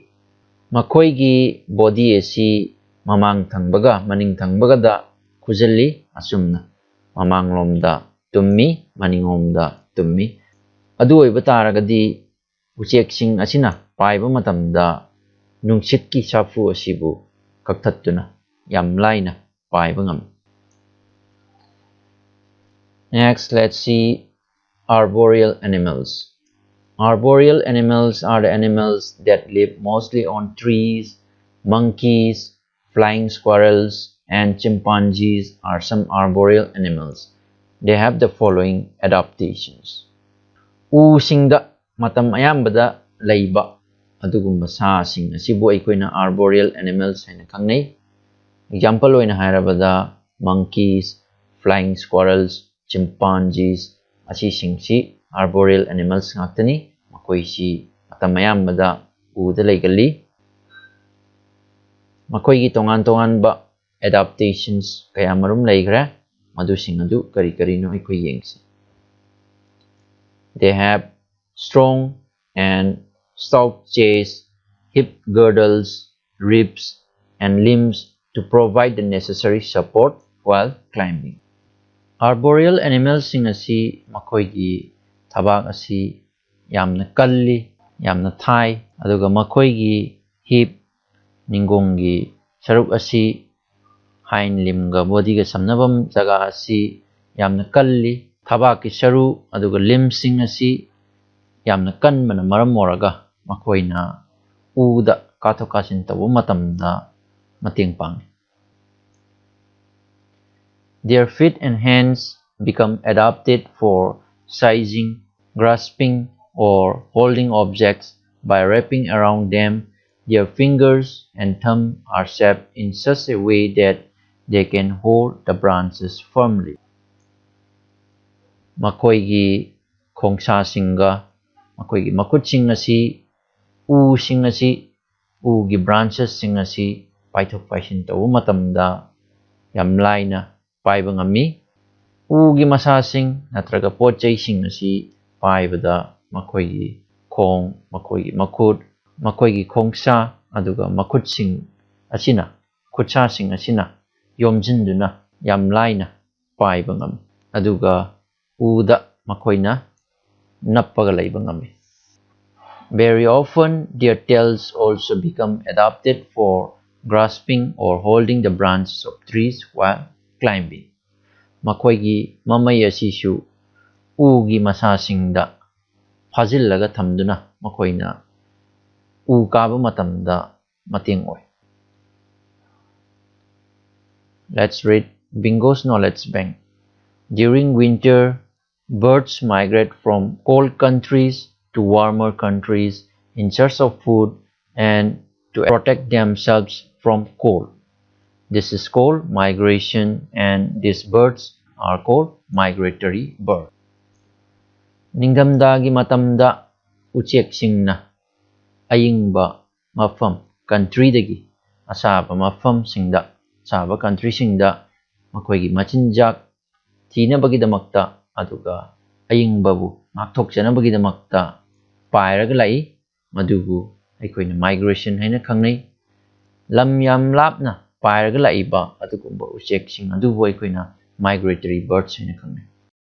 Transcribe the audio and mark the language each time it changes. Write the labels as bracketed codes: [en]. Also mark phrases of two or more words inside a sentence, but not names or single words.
[mni] Makoigi body asi mamang thangbaga maning thangbaga da kujalli asumna mamang lomda tummi maning lomda tummi. Adu oiba taragadi ucheksing asina paiba matamda nungsit safu asibu kakthattuna yam laina paiba ngam. [en] Next, let's see arboreal animals. Arboreal animals are the animals that live mostly on trees. Monkeys, flying squirrels, and chimpanzees are some arboreal animals. They have the following adaptations. [mni] Usingda matam ayambada laiba adugumba sasing asibu aikoina [en] arboreal animals [mni] haina khangnai. Example oina hairabada [en] monkeys, flying squirrels, chimpanzees [mni] asisingsi [en] arboreal animals [mni] ngaktani makoisi matam ayambada uda laigali. Makoigi tongan ba adaptations kaya marum laigra madusing adu kari no aikoi yengsi. [en] They have strong and stout chest, hip girdles, ribs, and limbs to provide the necessary support while climbing. Arboreal animals [mni] sing asi makoigi thabak asi yamna kalli, yamna thai, aduga makoigi hip ningongi saruk asi [en] hind limb [mni] ga body ga samnabam jaga asi yamna kalli. Thabak ki saru aduga limb sing asi yamna kanbana maram moraga makoina uda kathokasin tabu matamda mateng pangi. [en] Their feet and hands become adapted for seizing, grasping, or holding objects by wrapping around them. Their fingers and thumb are shaped in such a way that they can hold the branches firmly. [mni] Makoigi khongsa singa makoigi makut sing asi sing asi gi branches sing asi paithok paisin tawu matamda yam laina paiba ngami. Gi masasing natraga pochai sing asi paibada makoigi khong makoigi makut makoigi khongsa aduga makut sing asina khutsa sing asina yomjinduna yam laina paiba ngami aduga uda makoina nappaga laiba ngami. [en] Very often their tails also become adapted for grasping or holding the branches of trees while climbing. [mni] Makoigi mamai asisu gi masasingda phajillaga thamduna makoina kaba matamda mateng oi. [en] Let's read Bingo's Knowledge Bank. During winter, birds migrate from cold countries to warmer countries in search of food and to protect themselves from cold. This is called migration, and these birds are called migratory birds. [mni] Ningdamdagi matamda ucheksingna ayingba mafam country dagi asaba mafam singda saba country singda makoigi machinjak tina bagi damakta aduga ayingbabu ꯉꯥꯛꯊꯣꯛꯆꯅꯕꯒꯤꯗꯃꯛꯇ ꯄꯥꯏꯔꯒ ꯂꯥꯛꯏ ꯃꯗꯨꯕꯨ ꯑꯩꯈꯣꯏꯅ ꯃꯥꯏꯒ꯭ꯔꯦꯁꯟ ꯍꯥꯏꯅ ꯈꯪꯅꯩ ꯂꯝ ꯌꯥꯝ ꯂꯥꯞꯅ ꯄꯥꯏꯔꯒ ꯂꯥꯛꯏꯕ ꯑꯗꯨꯒꯨꯝꯕ ꯎꯆꯦꯛꯁꯤꯡ ꯑꯗꯨꯕꯨ ꯑꯩꯈꯣꯏꯅ [en] migratory birds [mni] ꯍꯥꯏꯅ ꯈꯪꯅꯩ